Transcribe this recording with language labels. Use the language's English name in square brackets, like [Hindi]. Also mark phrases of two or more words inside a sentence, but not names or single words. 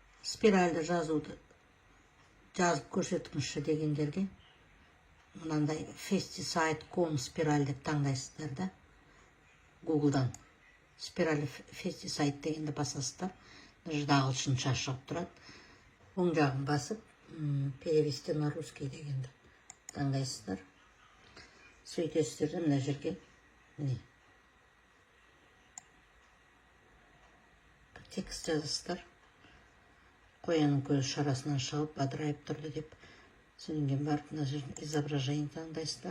[Kazakh] спиральді жазуды жазып көрсетіңізші дегендерге мынандай Festisite.com спираль деп таңдайсыздар да. Google'дан спираль Festisite дегенді басасыздар. Мына ағылшынша шығып тұрады. Оң жағын басып, [Russian] перевести на русский [Kazakh] дегенді таңдайсыздар. Сөйтесіздер де мына жерге текст жазасыздар. Қоянның көзі шарасынан шығып бадырайып тұрды деп. Содан кейін барып мына жерден изображение таңдайсыздар.